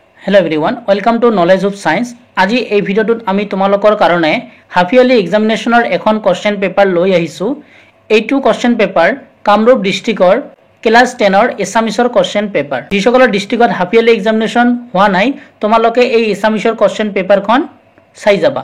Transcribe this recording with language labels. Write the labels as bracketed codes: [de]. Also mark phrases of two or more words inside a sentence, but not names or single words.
[en] hello everyone welcome to Knowledge of Science. [as] आज এই ভিডিওটোত আমি তোমালোকৰ কাৰণে [en] half yearly examinationৰ [as] এখন [en] question paper [as] লৈ আহিছো। এইটো [en] question paper [as] কামৰূপ [en] districtৰ class [as] 10ৰ এছামিছৰ [en] question paper. [as] যিসকলৰ ডিস্ট্ৰিক্টত [en] half yearly examination [as] হোৱা নাই তোমালোকে এই এছামিছৰ [en] question paperখন [as] চাই যাবা।